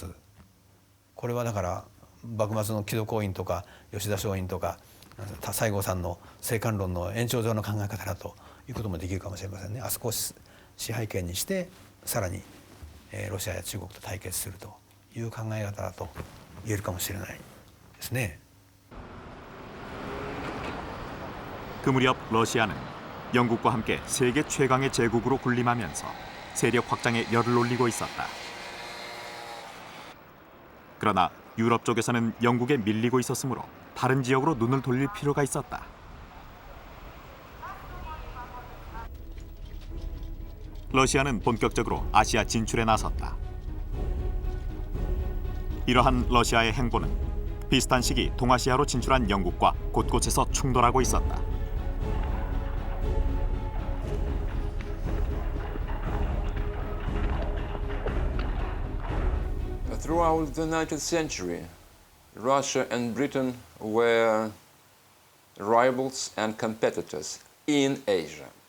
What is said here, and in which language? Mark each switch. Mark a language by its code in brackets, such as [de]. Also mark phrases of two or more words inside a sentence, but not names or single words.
[ja] これはだから幕末の木戸光院とか吉田松陰とか西郷さんの政官論の延長上の考え方だということもできるかもしれませんね。あそこを支配権にしてさらにロシアや中国と対決するという考え方だと言えるかもしれないですね。 [ko] 그 무렵 러시아는 영국과 함께 세계 최강의 제국으로 군림하면서 세력 확장에 열을 올리고 있었다. 그러나 유럽 쪽에서는 영국에 밀리고 있었으므로 다른 지역으로 눈을 돌릴 필요가 있었다. 러시아는 본격적으로 아시아 진출에 나섰다. 이러한 러시아의 행보는 비슷한 시기 동아시아로 진출한 영국과 곳곳에서 충돌하고 있었다. [en] Throughout the 19th century, Russia and Britain were rivals and competitors in Asia.